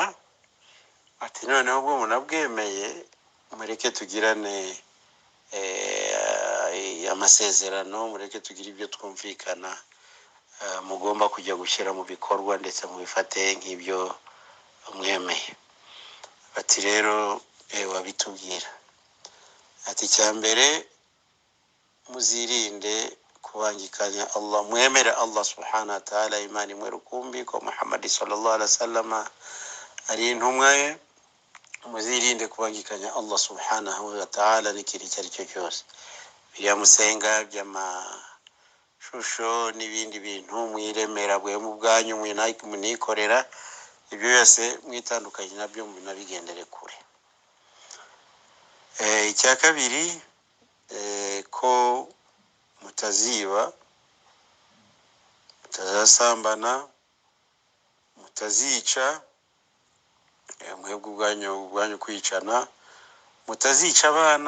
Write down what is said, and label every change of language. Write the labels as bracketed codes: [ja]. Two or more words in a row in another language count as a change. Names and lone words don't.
[rw] Ati noneho ubwo munabwemeye mureke tugirane amasezerano, mureke tugire ibyo twumvikana, mugomba kujya gushyira mu bikorwa ndetse mubifate nk'ibyo mwemeye. Ati rero wabitubwira. Ati cyambere muzirinde kubangikanya Allah, mwemere [ar] الله سبحانه وتعالى [rw] imani imwe rukumbi, ko Muhammad [ar] صلى الله عليه وسلم [rw] ari intumwa ye. Muzirinde kubangikanya [ar] الله سبحانه وتعالى [rw] n'ikintu icyo ari cyo cyose, biriya musenga by'amashusho n'ibindi bintu mwiremera bwe mu bwanyu munikorera, ibyo byose mwitandukanye nabyo munabigendere kure. Icya kabiri, ko mutaziba, mutazasambana, mutazica, mwebwe ubwanyu kwicana, mutazica abana.